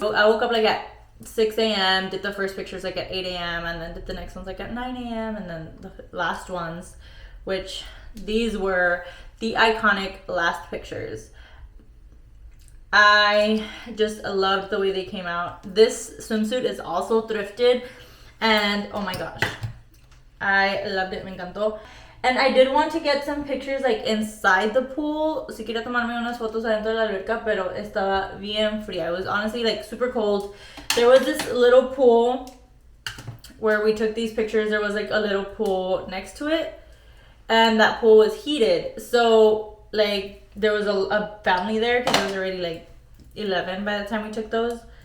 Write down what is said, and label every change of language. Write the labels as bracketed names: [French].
[English] So I woke up like at 6 a.m, did the first pictures like at 8 a.m, and then did the next ones like at 9 a.m, and then the last ones, which these were the iconic last pictures. I just loved the way they came out. This swimsuit is also thrifted, and oh my gosh, I loved it, [Spanish] me encantó. [English] And I did want to get some pictures like inside the pool. [Spanish] Si quería tomarme unas fotos adentro de la alberca, pero estaba bien fría. [English] It was honestly like super cold. There was this little pool where we took these pictures. There was like a little pool next to it, and that pool was heated. So like there was a family there because it was already like 11 by the time we took those.